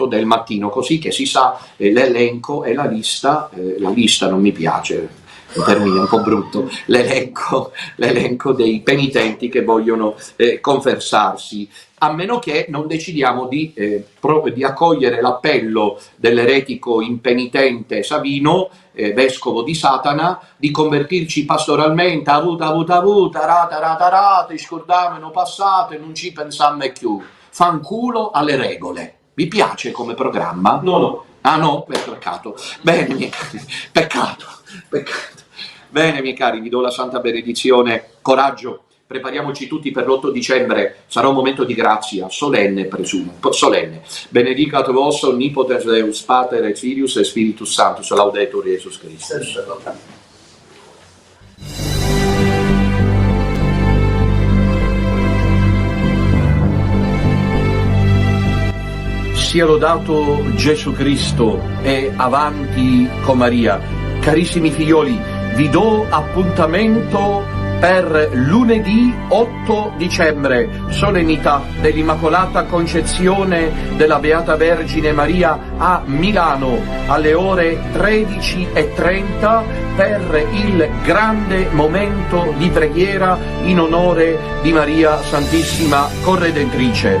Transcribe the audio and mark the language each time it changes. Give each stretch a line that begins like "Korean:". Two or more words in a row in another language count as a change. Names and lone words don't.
Italian: del mattino, così che si sa l'elenco e la lista non mi piace, un termine un po' brutto, l'elenco dei penitenti che vogliono confessarsi, a meno che non decidiamo di accogliere l'appello dell'eretico impenitente Savino, vescovo di Satana, di convertirci pastoralmente, rata,
Neapolitan: scordameno passate, non ci pensamme più,
Italian: fanculo alle regole. Vi piace come programma? No. Ah no? Peccato. Bene, miei cari, peccato. Bene, miei cari, vi do la santa benedizione, coraggio. Prepariamoci tutti per l'8 dicembre, sarà un momento di grazia, solenne presumo, solenne.
Latin: Benedicat vos omnipotens Deus, Pater et Filius et Spiritus Sanctus, laudetur Jesus Christus.
Italian: Sia lodato Gesù Cristo e avanti con Maria. Carissimi figlioli, vi do appuntamento per lunedì 8 dicembre, solennità dell'Immacolata Concezione della Beata Vergine Maria a Milano, alle ore 13:30, per il grande momento di preghiera in onore di Maria Santissima Corredentrice.